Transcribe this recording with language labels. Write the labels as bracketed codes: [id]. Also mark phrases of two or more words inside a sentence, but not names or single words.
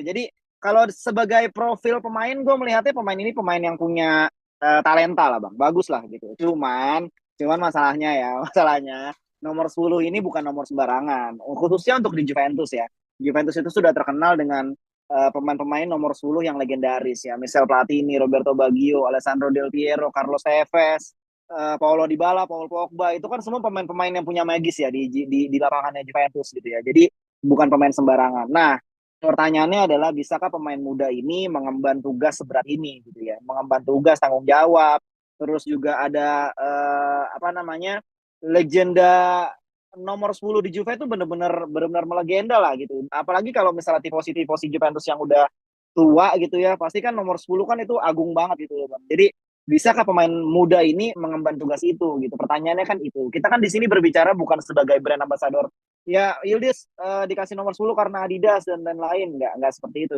[id] Jadi kalau sebagai profil pemain, gue melihatnya pemain ini pemain yang punya talenta lah bang, bagus lah gitu. Cuman masalahnya ya, masalahnya nomor 10 ini bukan nomor sembarangan, khususnya untuk di Juventus ya. Juventus itu sudah terkenal dengan pemain-pemain nomor 10 yang legendaris ya, Michel Platini, Roberto Baggio, Alessandro Del Piero, Carlos Tevez, Paulo Dybala, Paul Pogba, itu kan semua pemain-pemain yang punya magis ya di lapangannya Juventus gitu ya. Jadi bukan pemain sembarangan. Nah, pertanyaannya adalah bisakah pemain muda ini mengemban tugas seberat ini gitu ya, mengemban tugas tanggung jawab, terus juga ada apa namanya, legenda nomor 10 di Juve itu benar-benar melegenda lah gitu. Apalagi kalau misalnya tifosi-tifosi Juventus yang udah tua gitu ya, pasti kan nomor 10 kan itu agung banget gitu ya Bang. Jadi bisakah pemain muda ini mengemban tugas itu gitu. Pertanyaannya kan itu. Kita kan di sini berbicara bukan sebagai [en] brand ambassador [id] ya Yildiz dikasih nomor 10 karena Adidas dan lain-lain, nggak seperti itu.